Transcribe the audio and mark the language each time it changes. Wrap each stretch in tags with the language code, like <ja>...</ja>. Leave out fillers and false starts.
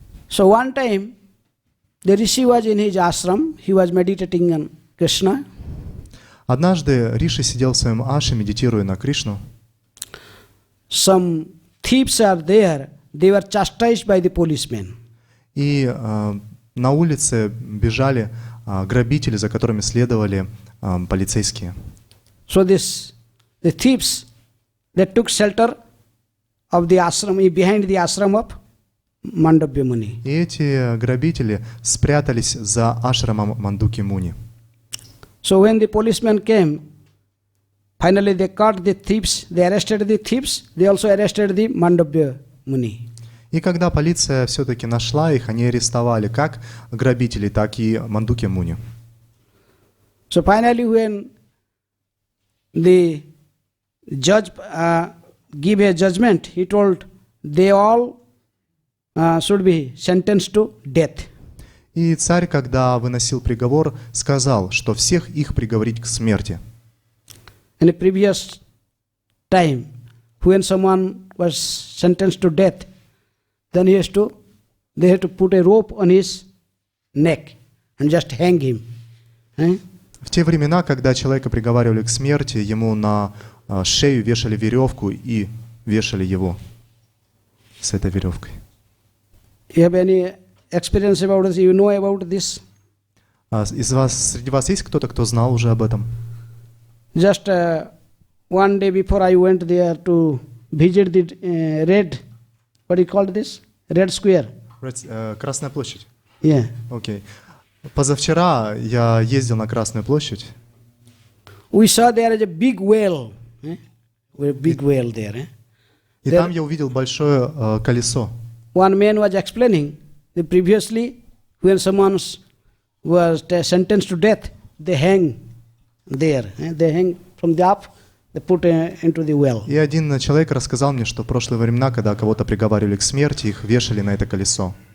<en>So one time, the rishi was in his ashram. He was meditating on Krishna.</en> <ru>Однажды Риши сидел в своем аше, медитируя на Кришну.</ru> <en>Some thieves are there. They were chastised by the policemen.</en> <ru>И на улице бежали грабители, за которыми следовали полицейские.</ru> <en>So the thieves, they took shelter of the ashram, behind the ashram of Mandavya Muni.</en> <ru>И эти грабители спрятались за ашрамом Мандуки Муни.</ru> <en>So when the policemen came, finally they caught the thieves, they arrested the thieves, they also arrested the Mandavya Muni.</en> <ru>И когда полиция все-таки нашла их, они арестовали как грабителей, так и Мандуки Муни.</ru> <en>So finally when the judge gave a judgment, he told they all should be sentenced to death.</en> <ru>И царь, когда выносил приговор, сказал, что всех их приговорить к смерти.</ru> <en>In a previous time, when someone was sentenced to death, then they had to put a rope on his neck and just hang him.</en> <ru>В те времена, когда человека приговаривали к смерти, ему на шею вешали веревку и вешали его с этой веревкой.</ru> <en>You have any experience about this? You know about this?</en> <ru>Среди вас есть кто-то, кто знал уже об этом?</ru> <en>Just one day before I went there to visit the red, what do you call this? Red Square.</en> <ru>Красная площадь.</ru> <en>Yeah.</en> <ru>Окей. Позавчера я ездил на Красную площадь.</ru> <en>We saw there is a big well. A big well there.</en> <ru>И там я увидел большое колесо.</ru> <en>One man was explaining that previously when someone was sentenced to death, they hang there. They hang from the up, they put into the well.</en> <ru>И один человек рассказал мне, что в прошлые времена, когда кого-то приговаривали к смерти, их вешали на это колесо.</ru>